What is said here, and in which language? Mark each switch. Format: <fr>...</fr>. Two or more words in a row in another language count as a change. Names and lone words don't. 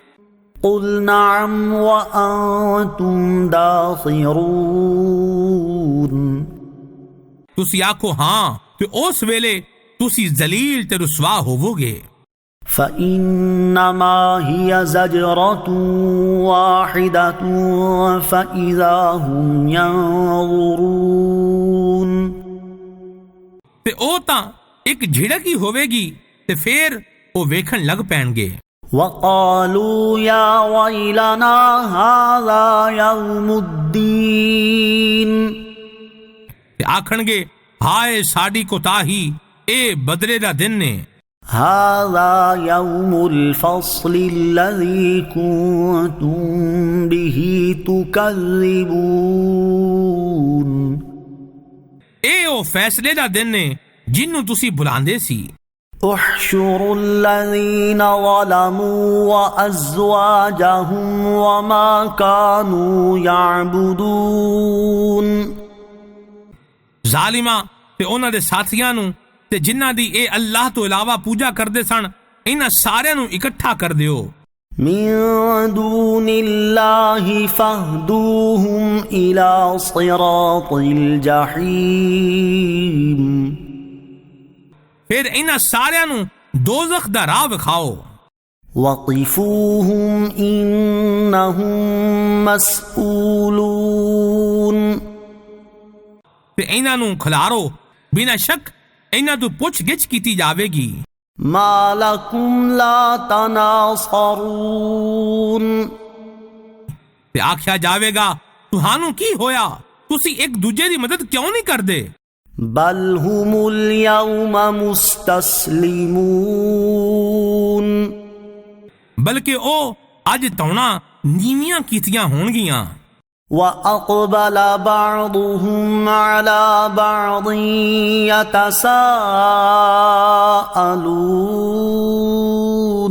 <ar>قُلْ نَعَمْ وَأَنْتُمْ دَاخِرُونَ</ar> <pa>ਤੁਸੀਂ ਆਖੋ ਹਾਂ ਤੇ ਉਸ ਵੇਲੇ ਤੁਸੀਂ ਜ਼ਲੀਲ ਤੇ ਰਸਵਾ ਹੋਵੋਗੇ۔</pa> <ar>فَإِنَّمَا هِيَ زَجْرَةٌ وَاحِدَةٌ فَإِذَا هُمْ يَنظُرُونَ</ar> <pa>ਤੇ ਉਹ ਤਾਂ ਇੱਕ ਝਿੜਕ ਹੀ ਹੋਵੇਗੀ ਤੇ ਫਿਰ ਉਹ ਵੇਖਣ ਲੱਗ ਪੈਣਗੇ۔</pa> <ar>وَقَالُوا يَا وَيْلَنَا هَذَا يَوْمُ الدِّينِ</ar> <pa>ਤੇ ਆਖਣਗੇ ਹਾਏ ਸਾਡੀ ਕੋਤਾਹੀ, ਇਹ ਬਦਲੇ ਦਾ ਦਿਨ ਨੇ।</pa> <ar>هَذَا يَوْمُ الْفَصْلِ الَّذِي كُنْتُمْ بِهِ تُكَذِّبُونَ</ar> <pa>ਇਹ ਉਹ ਫੈਸਲੇ ਦਾ ਦਿਨ ਨੇ ਜਿਹਨੂੰ ਤੁਸੀਂ ਬੁਲਾਉਂਦੇ ਸੀ۔</pa> <ar>احشروا الذين ظلموا وأزواجهم وما كانوا يعبدون</ar> <pa>ਜ਼ਾਲਿਮਾਂ ਤੇ ਉਹਨਾਂ ਦੇ ਸਾਥੀਆਂ ਨੂੰ ਤੇ ਜਿਨ੍ਹਾਂ ਦੀ ਇਹ ਅੱਲਾਹ ਤੋਂ ਇਲਾਵਾ ਪੂਜਾ ਕਰਦੇ ਸਨ, ਇਹਨਾਂ ਸਾਰਿਆਂ ਨੂੰ ਇਕੱਠਾ ਕਰ ਦਿਓ।</pa> <ar>من دون الله فاهدوهم إلى صراط الجحيم</ar> <pa>ਫਿਰ ਇਹਨਾਂ ਸਾਰਿਆਂ ਨੂੰ ਦੋਜ਼ਖ ਦਾ ਰਾਹ ਵਿਖਾਓ।</pa> <ar>وقفوهم إنهم مسؤولون</ar> <pa>ਤੇ ਇਹਨਾਂ ਨੂੰ ਖਿਲਾਰੋ, ਬਿਨਾਂ ਸ਼ੱਕ ਇਹਨਾਂ ਤੋਂ ਪੁੱਛ ਗਿੱਛ ਕੀਤੀ ਜਾਵੇਗੀ۔</pa> <ar>ما لكم لا تناصرون</ar> <pa>ਤੇ ਆਖਿਆ ਜਾਵੇਗਾ ਤੁਹਾਨੂੰ ਕੀ ਹੋਇਆ, ਤੁਸੀਂ ਇੱਕ ਦੂਜੇ ਦੀ ਮਦਦ ਕਿਉਂ ਨਹੀਂ ਕਰਦੇ؟</pa> <ar>بل هم اليوم مستسلمون</ar> <pa>ਬਲਕਿ ਉਹ ਅੱਜ ਤੌਣਾ ਨੀਵੀਆਂ ਕੀਤੀਆਂ ਹੋਣਗੀਆਂ۔</pa> <ar>وأقبل بعضهم على بعض يتساءلون</ar>